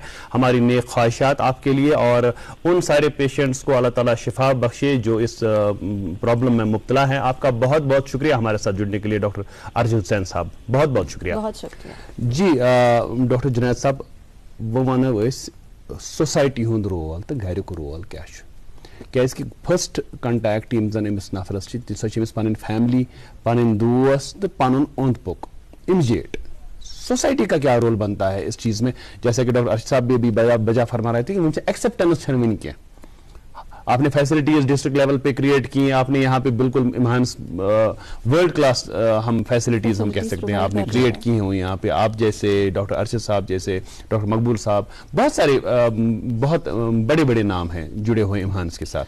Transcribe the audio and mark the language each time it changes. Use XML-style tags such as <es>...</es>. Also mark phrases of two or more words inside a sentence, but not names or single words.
<ur>ہماری نیک خواہشات آپکے لیے اور ان سارے پیشنٹس کو اللہ تعالی شفا بخشے جو اس پرابلم میں مبتلا ہیں. آپکا بہت بہت شکریہ ہمارے ساتھ جڑنے کے لیے ڈاکٹر ارجن حسین صاحب. بہت بہت شکریہ. بہت شکریہ</ur> <ks>जी. डॉक्टर जुनैद साहब वो वनो सोसाइटी हुंद रोल तो घरिक रोल क्या कि</ks> <en>first contact</en> <ks>यम जन अमिस नफरस पन फैमिली पन दोस्त तो पन ओंद पुक</ks> <en>immediate society</en> <ur>کا کیا رول بنتا ہے اس چیز میں. جیسے کہ ڈاکٹر ارشد صاحب بھی بجا فرما رہے تھے کہ ایکسیپٹنس</ur> <ks>वन क्या</ks> <ur>آپ نے فیسلٹیز ڈسٹرکٹ لیول پہ کریٹ کی, آپ نے یہاں پہ بالکل امہانس</ur> <en>world class</en> <ur>ہم فیسلٹیز ہم کہہ سکتے ہیں آپ نے کریٹ کی ہیں یہاں پہ. آپ جیسے ڈاکٹر ارشد صاحب, جیسے ڈاکٹر مقبول صاحب, بہت سارے بہت بڑے بڑے نام ہیں جڑے ہوئے امہانس کے ساتھ.</ur>